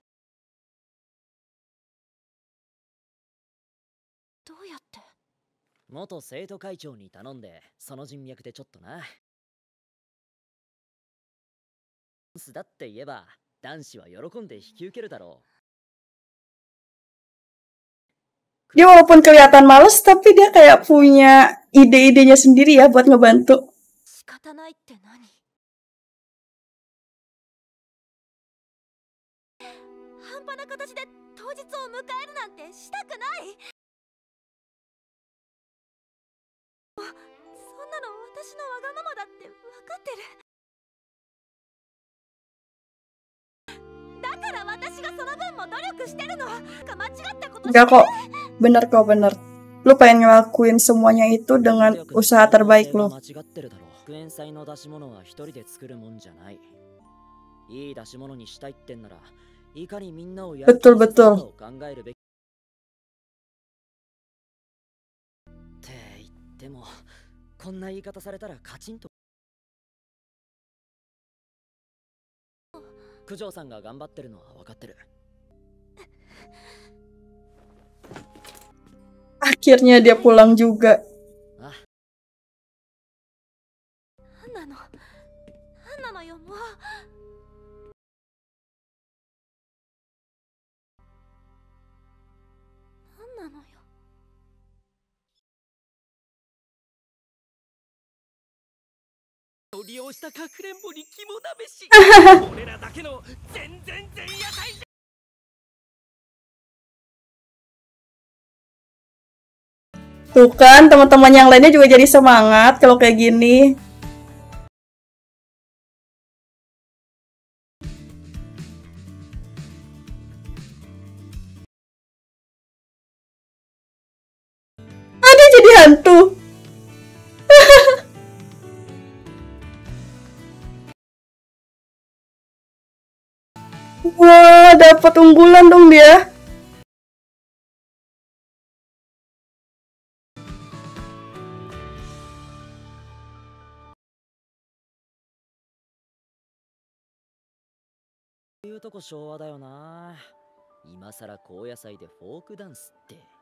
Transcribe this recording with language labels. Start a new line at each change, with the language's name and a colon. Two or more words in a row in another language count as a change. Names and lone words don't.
Japanese: どうやって？元生徒会長に頼んで、その人脈でちょっとな。だって言えば、男子は喜んで引き受けるだろう。
Indonesian: dia walaupun kelihatan males, tapi dia kayak punya ide-idenya sendiri ya buat ngebantu.
Japanese: 仕方ないって何？半端な形で当日を迎えるなんてしたくない。そんなの私のわがままだって分かってる。だから私がその分も努力してるの。間違ったことして。
Indonesian: Enggak kok, bener kok, bener. Lu pengen ngelakuin semuanya itu dengan usaha terbaik lu.
Japanese: 間違ってるだろう。学園祭の出し物は一人で作るもんじゃない。いい出し物にしたいってんなら、いかにみんなをやる
Indonesian: Betul, betul.
Japanese: を考えるべき。って言っても、こんな言い方されたらカチンと。九条さんが頑張ってるのは分かってる。
Indonesian: Akhirnya dia pulang juga. あ、
Japanese: なんなのよもう。なんなのよ。利用したかくれんぼに肝試し。俺らだけの全然前夜祭じゃ。
Indonesian: Tuh kan, teman-teman yang lainnya juga jadi semangat kalau kayak gini. Ada jadi hantu. Wah, dapat unggulan dong dia.
Japanese: こういうとこ昭和だよな。今さら高野菜でフォークダンスって。